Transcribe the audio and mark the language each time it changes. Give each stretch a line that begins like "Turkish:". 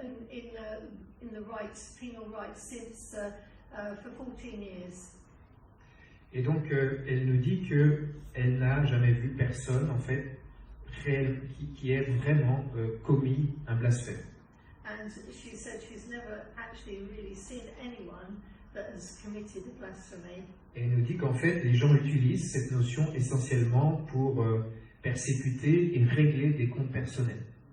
English: in the rights, penal rights, since for 14 years.
French: Et donc, elle nous dit qu'elle n'a jamais vu personne, en fait, réel, qui ait vraiment commis un blasphème.
English: And she said she's never actually really seen anyone that has committed a blasphemy.
French: Et elle nous dit qu'en fait, les gens utilisent cette notion essentiellement pour persécuter et régler des comptes personnels.